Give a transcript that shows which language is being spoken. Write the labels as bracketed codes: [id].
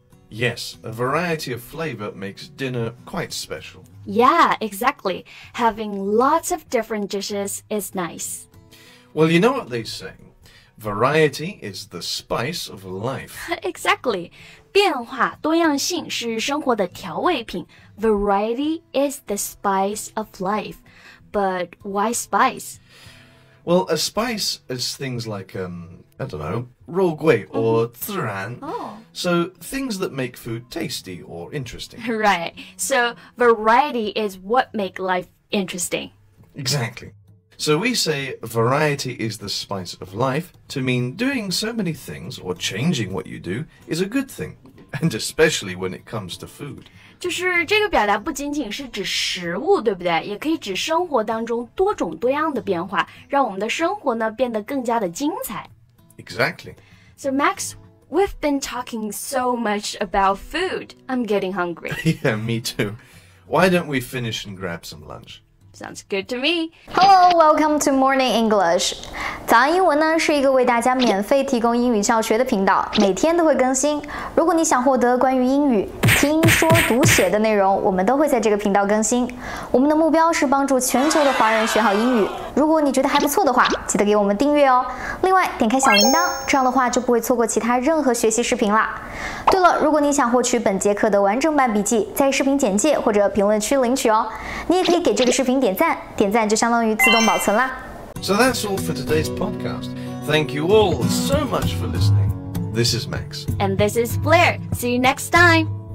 [en] Yes, a variety of flavor makes dinner quite special. Yeah, exactly. Having lots of different dishes is nice. Well, you know what they say. Variety is the spice of life. Exactly. [zh] 变化、多样性是生活的调味品。 [en] Variety is the spice of life. But why spice? Well, a spice is things like, I don't know, 肉桂 or 孜然. So things that make food tasty or interesting. Right. So variety is what make life interesting. Exactly. So we say variety is the spice of life to mean doing so many things or changing what you do is a good thing, and especially when it comes to food. [zh] 就是这个表达不仅仅是指食物，对不对？也可以指生活当中多种多样的变化，让我们的生活呢变得更加的精彩。 Exactly. So Max, we've been talking so much about food. I'm getting hungry. Yeah, me too. Why don't we finish and grab some lunch? Sounds good to me. [en] Hello, welcome to Morning English. [zh] 早安英文呢是一个为大家免费提供英语教学的频道，每天都会更新。如果你想获得关于英语听说读写的内容，我们都会在这个频道更新。我们的目标是帮助全球的华人学好英语。如果你觉得还不错的话，记得给我们订阅哦。另外，点开小铃铛，这样的话就不会错过其他任何学习视频啦。对了，如果你想获取本节课的完整版笔记，在视频简介或者评论区领取哦。你也可以给这个视频点赞，点赞就相当于自动保存啦。 [en] So that's all for today's podcast. Thank you all so much for listening. This is Max. And this is Blair. See you next time.